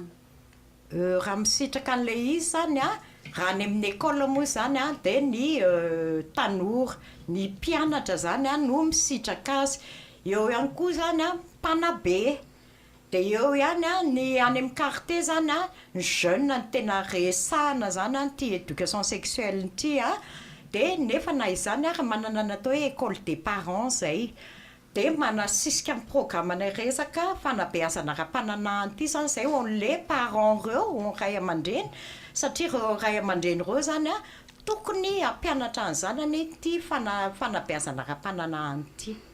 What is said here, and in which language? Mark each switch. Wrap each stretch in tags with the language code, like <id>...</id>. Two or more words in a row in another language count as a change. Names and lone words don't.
<mg>Raha misitraka an'ilay izy zany raha ny amin'ny école moa zany dia ny tanora, ny mpianatra zany no misitraka azy, eo ihany koa zany mpanabe, dia eo ihany ny any amin'ny quartier zany ny jeune ny tena resahana zany ty</mg> <fr>éducation sexuelle</fr> <mg>ity dia nefa na izany ary manana natao hoe</mg> <fr>école des parents</fr> <mg>zay, dia manasisika amin'ny programme anay resaka fanabeazana ara-pananana ity zany zay on'le parents reo, on ray aman-dreny, satria reo ray aman-dreny reo zany tokony ampianatra ny zanany ity fanabeazana ara-pananana ity.</mg>